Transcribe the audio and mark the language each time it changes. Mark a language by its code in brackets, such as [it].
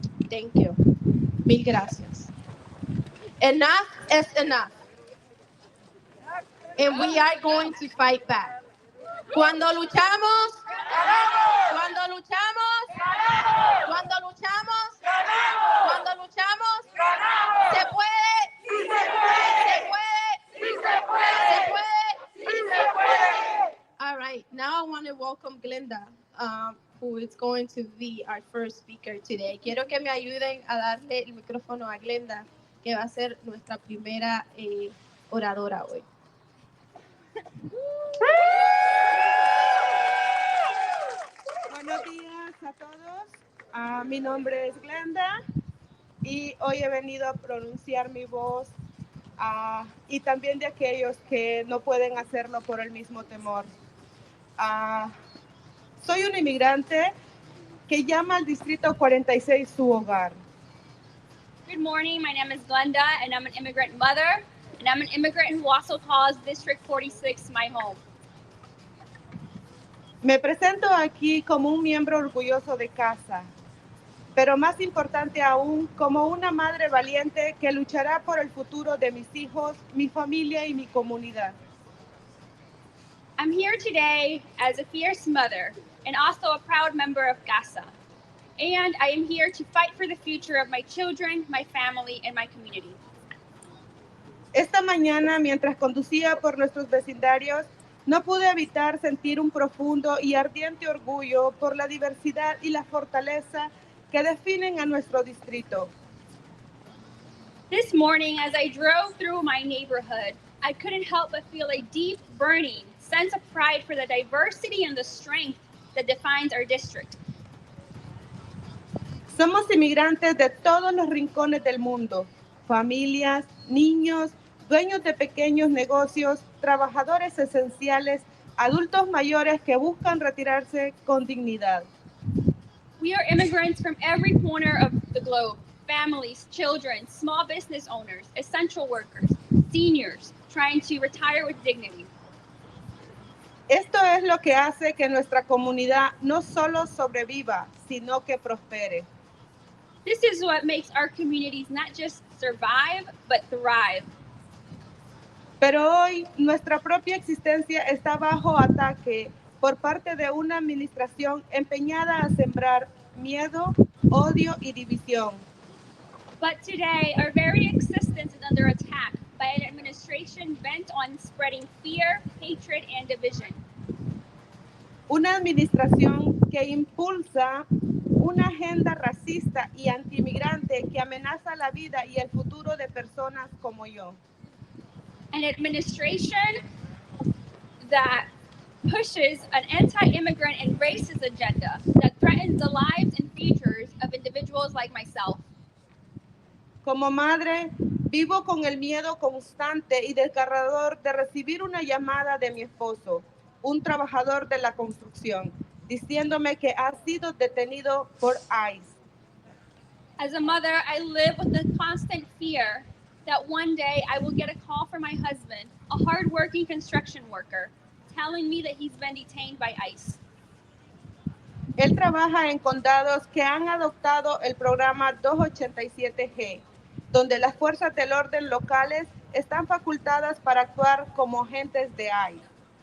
[en] Thank you. [es] Mil gracias. [en] Enough is enough. And we are going to fight back. [es] Cuando luchamos, cuando luchamos, cuando luchamos, cuando luchamos, se puede, se puede, se puede. [en] All right, now I want to welcome Glenda, who is going to be our first speaker today. [es] Quiero que me ayuden a darle el micrófono a Glenda, que va a ser nuestra primera oradora hoy. Buenos días a todos. Mi nombre es Glenda y hoy he venido a pronunciar mi voz y también de aquellos que no pueden hacerlo por el mismo temor. Soy un inmigrante que llama al Distrito 46 su hogar. [en] Good morning, my name is Glenda and I'm an immigrant mother and I'm an immigrant who also calls District 46 my home. [es] Me presento aquí como un miembro orgulloso de casa, pero más importante aún, como una madre valiente que luchará por el futuro de mis hijos, mi familia y mi comunidad. [en] I'm here today as a fierce mother and also a proud member of CASA. And I am here to fight for the future of my children, my family, and my community. [es] Esta mañana, mientras conducía por nuestros vecindarios, no pude evitar sentir un profundo y ardiente orgullo por la diversidad y la fortaleza que definen a nuestro distrito. [en] This morning, as I drove through my neighborhood, I couldn't help but feel a deep, burning sense of pride for the diversity and the strength that defines our district. [es] Somos inmigrantes de todos los rincones del mundo, familias, niños, dueños de pequeños negocios, trabajadores esenciales, adultos mayores que buscan retirarse con dignidad. [en] We are immigrants from every corner of the globe, families, children, small business owners, essential workers, seniors, trying to retire with dignity. [es] Esto es lo que hace que nuestra comunidad no solo sobreviva, sino que prospere. [en] This is what makes our communities not just survive, but thrive. [es] Pero hoy nuestra propia existencia está bajo ataque por parte de una administración empeñada a sembrar miedo, odio y división. [en] But today, our very existence is under attack by an administration bent on spreading fear, hatred, and division. [es] Una administración que impulsa una agenda racista y antiinmigrante que amenaza la vida y el futuro de personas como yo. [en] An administration that pushes an anti-immigrant and racist agenda that threatens the lives and futures of individuals like myself. [es] Como madre, vivo con el miedo constante y desgarrador de recibir una llamada de mi esposo, un trabajador de la construcción, diciéndome que ha sido detenido por ICE. [en] As a mother, I live with the constant fear that one day I will get a call from my husband, a hardworking construction worker, telling me that he's been detained by ICE. [es] Él trabaja en condados que han adoptado el programa 287G, donde las fuerzas del orden locales están facultadas para actuar como agentes de ICE.